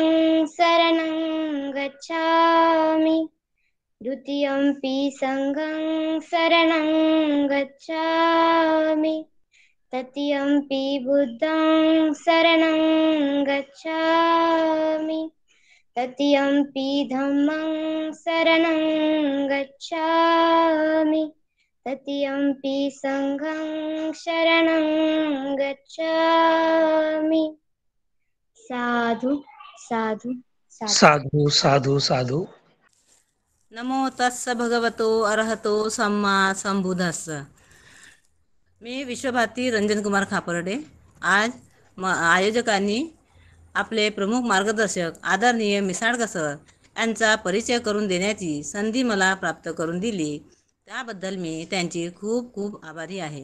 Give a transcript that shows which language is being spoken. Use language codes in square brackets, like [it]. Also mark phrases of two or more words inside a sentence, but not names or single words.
[pi] शरणं गच्छामि, द्वितीयंपि संघं शरणं गच्छामि, तृतीयंपि बुद्धं शरणं गच्छामि, तृतीयंपि धम्मं शरणं गच्छामि, तृतीयंपि संघं शरणं गच्छामि. साधु साधु साधू साधू साधू. नमो तस्स भगवतो अरहतो सम्मा संबुद्धस्स. [mr] मी विश्वभारती रंजनकुमार खापर्डे. आज आयोजकांनी आपले प्रमुख मार्गदर्शक आदरणीय मिसाळकर सर यांचा परिचय करून देण्याची संधी मला प्राप्त करून दिली, त्याबद्दल मी त्यांची खूप खूप आभारी आहे.